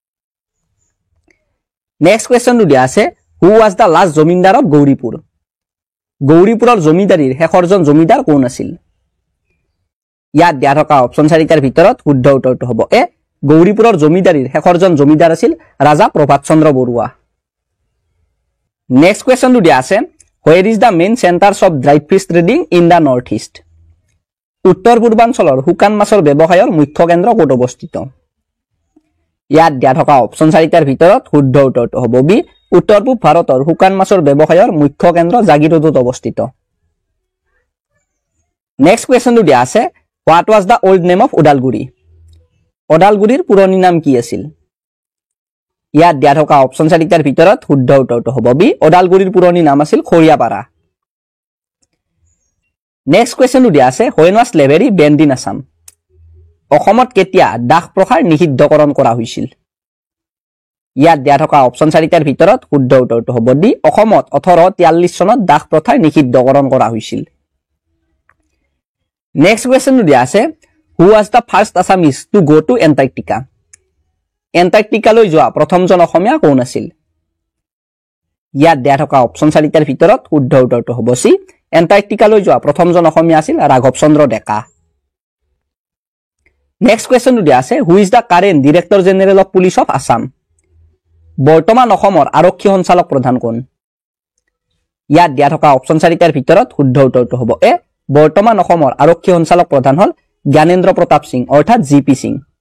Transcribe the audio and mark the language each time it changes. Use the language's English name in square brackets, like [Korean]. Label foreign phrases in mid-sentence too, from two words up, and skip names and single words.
[Assamese] নেক্সট কোৱেশ্চনটো দিয়া আছে [English] who was the last zamindar of Gauripur [Assamese] গৌৰীপুৰৰ জমিদাৰীৰ শেষৰজন জমিদাৰ কোন আছিল ইয়াত দিয়া থকা অপচন 4টাৰ ভিতৰত শুদ্ধ উত্তৰটো হ'ব এ গৌৰীপুৰৰ জমিদাৰীৰ শেষৰজন জমিদাৰ আছিল ৰাজা প্ৰভাত চন্দ্ৰ বৰুৱা নেক্সট কোৱেশ্চনটো দিয়া আছে [English] where is the main centers of dried fish trading in the north east [Assamese] উত্তৰ পূৰ্বাঞ্চলৰ শুকান মাছৰ ব্যৱসায়ৰ মুখ্য কেন্দ্ৰ ক'ত অৱস্থিত ইয়াত দিয়া থকা অপচন 4টাৰ ভিতৰত শুদ্ধ উত্তৰটো হ'ব বি উত্তৰ পূব ভাৰতৰ শুকান মাছৰ ব্যৱসায়ৰ মুখ্য কেন্দ্ৰ জাগিৰোডত অৱস্থিত নেক্সট কোৱেশ্চনটো দিয়া আছে [English] what was the old name of [Assamese] ওদালগুৰি ওদালগুৰিৰ পুৰণি নাম কি আছিল ইয়াত দিয়া থকা অপচন 4টাৰ ভিতৰত শুদ্ধ উত্তৰটো হ'ব বি ওদালগুৰিৰ পুৰণি নাম আছিল খৰিয়াপাৰা নেক্সট কোৱেশ্চনটো দিয়া আছে [English] when was slavery banned in Assam [Assamese] অসমত কেতিয়া দাস প্ৰথাৰ নিষিদ্ধকৰণ কৰা হৈছিল ইয়াত দিয়া থকা অপচন 4টাৰ ভিতৰত শুদ্ধ উত্তৰটো হ'ব ডি অসমত 1843 চনত দাস প্ৰথাৰ নিষিদ্ধকৰণ কৰা হৈছিল নেক্সট কোৱেশ্চনটো দিয়া আছে [English] who was the first Assamese to go to Antarctica [Assamese] এণ্টাৰ্কটিকালৈ যোৱা প্ৰথমজন অসমীয়া কোন আছিল ইয়াত দিয়া থকা অপচন 4টাৰ ভিতৰত শুদ্ধ উত্তৰটো হ'ব সি এণ্টাৰ্কটিকালৈ যোৱা প্ৰথমজন অসমীয়া আছিল ৰাঘৱ চন্দ্ৰ ডেকা নেক্সট কোৱেশ্চনটো দিয়া আছে [English] who is the current director general of police of Assam [Assamese] বৰ্তমান অসমৰ আৰক্ষী সঞ্চালক প্ৰধান কোন ইয়াত দিয়া থকা অপচন 4টাৰ ভিতৰত শুদ্ধ উত্তৰটো হ'ব এ বৰ্তমান অসমৰ আৰক্ষী সঞ্চালক প্ৰধান হ'ল জ্ঞানেন্দ্ৰ প্ৰতাপ সিং অৰ্থাৎ জিপি সিং